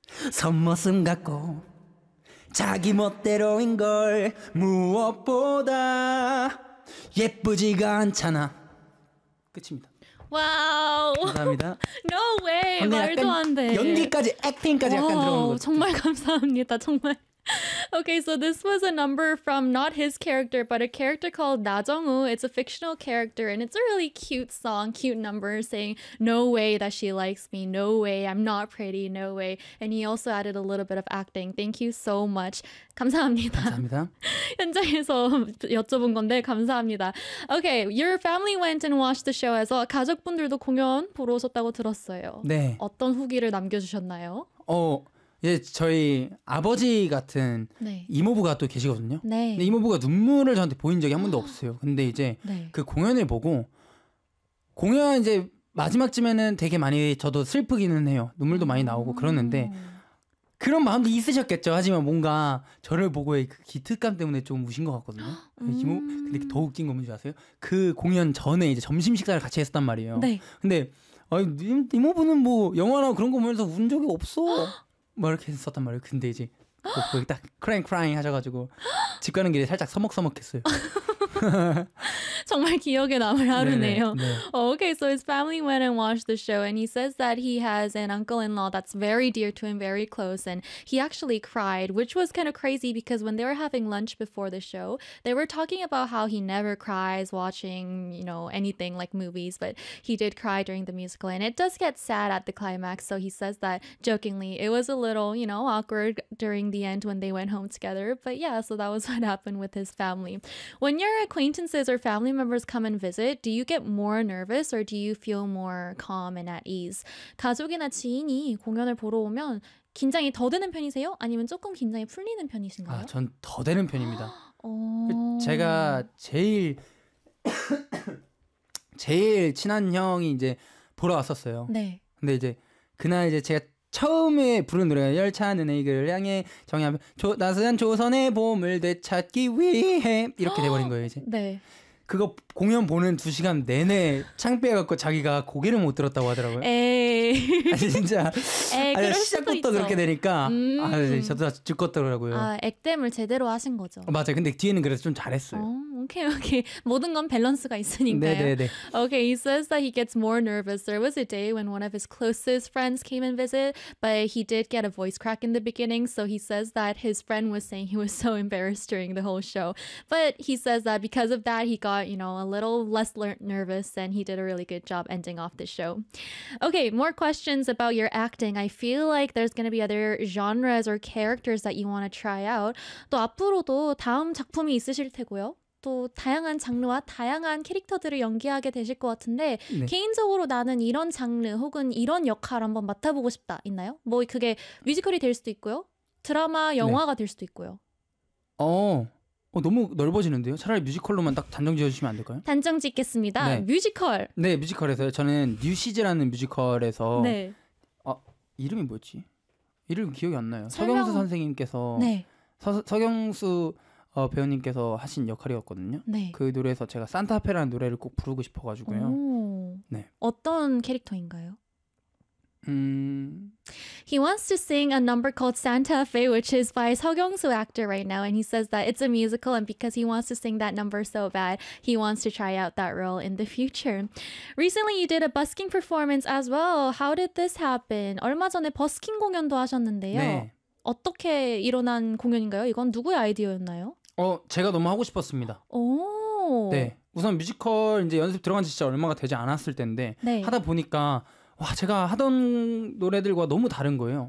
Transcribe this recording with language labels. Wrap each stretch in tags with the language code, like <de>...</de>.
<ko>손모습 같고. 자기 멋대로인 걸 무엇보다 예쁘지가 않잖아. 끝입니다. 와우. 감사합니다.</ko> <en>No way.</en> <ko>말도 안 돼. 연기까지, 액팅까지 와우, 약간 들어온 것 정말 감사합니다. 정말.</ko> <en>Okay, so this was a number from not his character, but a character called 나정우. It's a fictional character, and it's a really cute song, cute number, saying, no way that she likes me, no way, I'm not pretty, no way. And he also added a little bit of acting. Thank you so much.</en> <ko>감사합니다. 감사합니다. 현장에서 여쭤본 건데 감사합니다.</ko> <en>Okay, your family went and watched the show as well.</en> <ko>가족분들도 공연 보러 오셨다고 들었어요. 네. 어떤 후기를 남겨주셨나요? 예, 저희 아버지 같은 네. 이모부가 또 계시거든요. 네. 근데 이모부가 눈물을 저한테 보인 적이 한 번도 없어요. 근데 이제 네. 그 공연을 보고 공연 이제 마지막쯤에는 되게 많이 저도 슬프기는 해요. 눈물도 많이 나오고 그러는데 그런 마음도 있으셨겠죠. 하지만 뭔가 저를 보고의 그 기특감 때문에 좀 우신 것 같거든요. 이모, 근데 더 웃긴 건 뭔지 아세요? 그 공연 전에 이제 점심 식사를 같이 했었단 말이에요. 네. 근데 이모부는 뭐 영화나 그런 거 보면서 운 적이 없어. 뭐 이렇게 썼단 말이에요. 근데 이제 거기 딱 크라잉 하셔가지고 집 가는 길에 살짝 서먹서먹했어요. 정말 기억에 남을 하루네요. 네.</ko> <en>Oh, okay, so his family went and watched the show and he says that he has an uncle-in-law that's very dear to him, very close, and he actually cried, which was kind of crazy because when they were having lunch before the show, they were talking about how he never cries watching, you know, anything like movies, but he did cry during the musical and it does get sad at the climax, so he says that jokingly it was a little, you know, awkward during the end when they went home together, but yeah, so that was what happened with his family. When you're acquaintances or family members come and visit, do you get more nervous or do you feel more calm and at ease?</en> <ko>가족이나 지인이 공연을 보러 오면 긴장이 더 되는 편이세요? 아니면 조금 긴장이 풀리는 편이신가요? 아, 전 더 되는 편입니다. 제가 제일 친한 형이 이제 보러 왔었어요. 네. 근데 이제 그날 이제 제가 처음에 부른 노래가 열차는 에이그를 향해 정의하면 나선 조선의 보물 되찾기 위해 이렇게 돼버린 거예요 이제. 네. 그거 공연 보는 두 시간 내내 창피해갖고 자기가 고개를 못 들었다고 하더라고요. 에이. 진짜. 에이, 시작부터 있죠. 그렇게 되니까 저도 다 죽었더라고요. 아, 액땜을 제대로 하신 거죠. 맞아요. 근데 뒤에는 그래서 좀 잘했어요. 오케이, 오케이. 모든 건 밸런스가 있으니까요. 네네네.</ko> <en>Okay, he says that he gets more nervous. There was a day when one of his closest friends came and visit, but he did get a voice crack in the beginning, so he says that his friend was saying he was so embarrassed during the whole show. But he says that because of that, he got, you know, a little less nervous, and he did a really good job ending off the show. Okay, more questions about your acting. I feel like there's going to be other genres or characters that you want to try out.</en> <ko>또 앞으로도 다음 작품이 있으실 테고요. 또 다양한 장르와 다양한 캐릭터들을 연기하게 되실 것 같은데 네. 개인적으로 나는 이런 장르 혹은 이런 역할 한번 맡아보고 싶다 있나요? 뭐 그게 뮤지컬이 될 수도 있고요. 드라마, 영화가 네. 될 수도 있고요. 너무 넓어지는데요? 차라리 뮤지컬로만 딱 단정 지어주시면 안 될까요? 단정 짓겠습니다. 네. 뮤지컬. 네, 뮤지컬에서요. 저는 뉴시즈라는 뮤지컬에서 네. 이름이 뭐였지? 이름 기억이 안 나요. 설명... 서경수 선생님께서 네. 서경수 배우님께서 하신 역할이었거든요. 네. 그 노래에서 제가 산타페라는 노래를 꼭 부르고 싶어가지고요. 오. 네. 어떤 캐릭터인가요?</ko> <en>He wants to sing a number called Santa Fe, which is by Seo Kyung-soo actor right now, and he says that it's a musical, and because he wants to sing that number so bad, he wants to try out that role in the future. Recently, you did a busking performance as well. How did this happen?</en> <ko>얼마 전에 버스킹 공연도 하셨는데요. 네. 어떻게 일어난 공연인가요? 이건 누구의 아이디어였나요? 제가 너무 하고 싶었습니다. 오. 네. 우선 뮤지컬 이제 연습 들어간 지 진짜 얼마가 되지 않았을 텐데 네. 하다 보니까 와 제가 하던 노래들과 너무 다른 거예요.</ko>